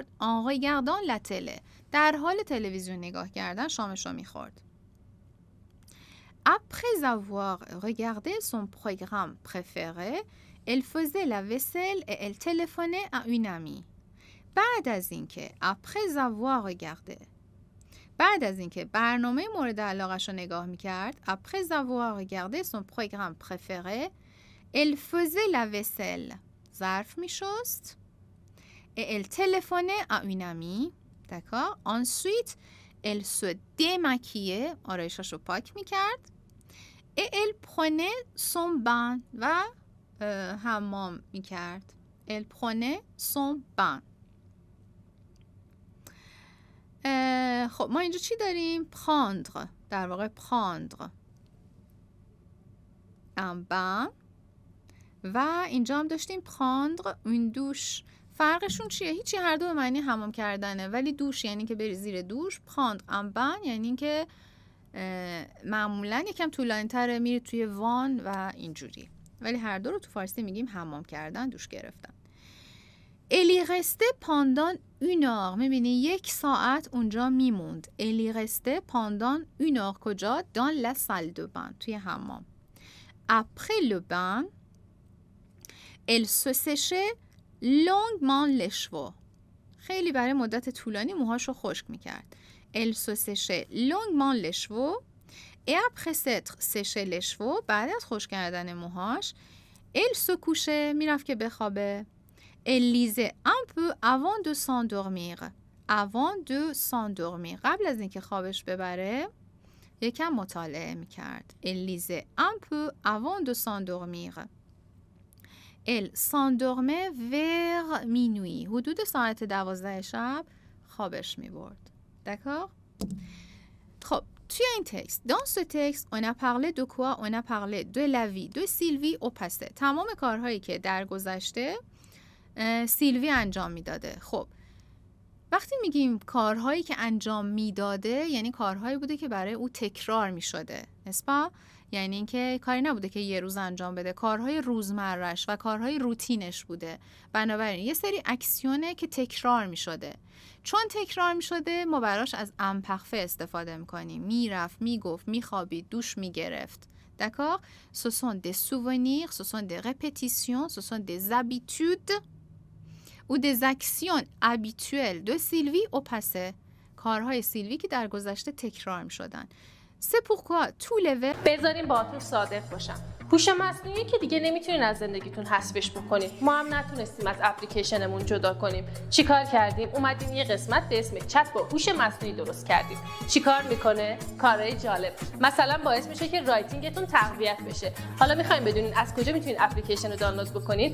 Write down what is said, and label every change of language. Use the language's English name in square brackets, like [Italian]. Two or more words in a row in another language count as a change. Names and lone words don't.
[French] En regardant la télé. [Persian] در حال تلویزیون نگاه کردن شامشو میخورد. [French] Après avoir regardé son programme préféré, elle faisait la vaisselle et elle téléphonait à une amie. [Persian] بعد از اینکه [French] après avoir regardé, [Persian] بعد از اینکه برنامه مورد علاقه‌شو نگاه می‌کرد, [French] après avoir regardé son programme préféré, elle faisait la vaisselle. [Persian] ظرف می‌شست. [French] Et elle téléphonait à une amie. D'accord? Ensuite, elle se démaquillait. [Persian] آرایشاشو پاک می‌کرد. [French] Et elle prenait son bain. [Persian] و حمام میکرد. [French] Elle prenait son bain. [Persian] خب ما اینجا چی داریم؟ prendre، در واقع [French] prendre un bain [Persian] و اینجا هم داشتیم [French] prendre une douche. [Persian] فرقشون چیه؟ هیچی، هر دو به معنی حمام کردنه، ولی دوش یعنی که بری زیر دوش، [French] prendre un bain [Persian] یعنی که معمولا یکم طولانی تره، میری توی وان و اینجوری، ولی هر دو رو تو فارسی میگیم حمام کردن، دوش گرفتن. [French] Elle y restait pendant une heure. [Persian] میبینی 1 ساعت اونجا میموند. [French] Elle y restait pendant une heure. [Persian] کجا؟ [French] dans la salle de bain. [Persian] توی حمام. [French] Après le bain, elle se séchait longuement les cheveux. [Persian] خیلی برای مدت طولانی موهاشو خشک میکرد. [French] Elle se séchait longuement les cheveux. Et après s'être séché les cheveux, [Persian] بعد از خشک کردن موهاش، [French] elle se couchait. [Persian] میرفت که بخوابه. [French] Elle lisait un peu avant de s'endormir. Avant de s'endormir. [Persian] قبل از اینکه خوابش ببره یکم مطالعه میکرد. [French] Elle lisait un peu avant de s'endormir. Elle s'endormait vers minuit. [Persian] حدود ساعت 12 شب خوابش میبرد. D'accord? خب توی این تکست، [French] dans ce texte, on a parlé de quoi? On a parlé de la vie de Sylvie au passé. [Persian] تمام کارهایی که در گذشته سیلوی انجام میداده. خب وقتی میگیم کارهایی که انجام میداده، یعنی کارهایی بوده که برای او تکرار میشده، نسبت یعنی اینکه کاری نبوده که یه روز انجام بده، کارهای روزمرش و کارهای روتینش بوده. بنابراین یه سری اکسیونه که تکرار میشده. چون تکرار میشده ما براش از امپخفه استفاده میکنیم. میرفت، میگفت، میخوابید، دوش میگرفت. [French] D'accord? Ce sont des souvenirs, ce sont des répétitions, ce sont des habitudes ou des actions habituelles de Sylvie au passé. [Persian] کارهای سیلوی که در گذشته تکرار می شدن. [French] C'est pourquoi tous les verbes. [Persian] بذارین باهاتون صادق باشم. هوش مصنوعی که دیگه نمیتونین از زندگیتون حذفش بکنین. ما هم نتونستیم از اپلیکیشنمون جدا کنیم. چیکار کردیم؟ اومدیم یه قسمت به اسم چت با هوش مصنوعی درست کردیم. چیکار میکنه؟ کارهای جالب. مثلا باعث میشه که رایتینگتون تقویت بشه. حالا میخوایم بدونین از کجا میتونین اپلیکیشن رو دانلود بکنین؟